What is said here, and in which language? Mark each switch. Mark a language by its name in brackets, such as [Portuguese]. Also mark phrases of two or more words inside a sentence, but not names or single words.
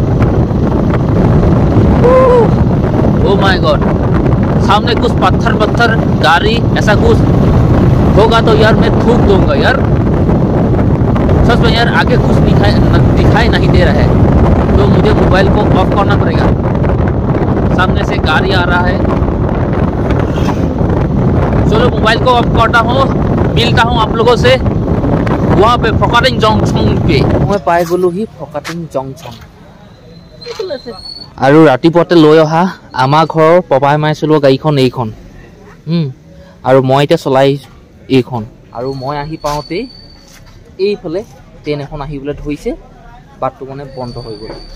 [English] oh my god [Hindi] सामने कुछ पत्थर गाड़ी ऐसा कुछ होगा तो यार मैं थूक दूंगा यार सच में यार आगे कुछ दिखाई नहीं दे रहा है तो मुझे मोबाइल को ऑफ करना पड़ेगा सामने से गाड़ी आ रहा है चलो मोबाइल को ऑफ करता हूँ मिलता हूँ आप लोगों से वहाँ पे फकाटिंग जंक्शन पे [Assamese] মই পাই গ'লোঁ হি [Hindi] फकाटिंग जंक्शन [Assamese] আৰু ৰাতিপুৱাতে লৈ অহা আমাৰ ঘৰৰ পপাই মাই চলোৱা গাড়ীখন এইখন আৰু মই এতিয়া চলাই এইখন আৰু মই আহি পাওঁতে এইফালে ট্ৰেইন এখন আহিবলৈ ধৰিছে বাটটো মানে বন্ধ হৈ গ'ল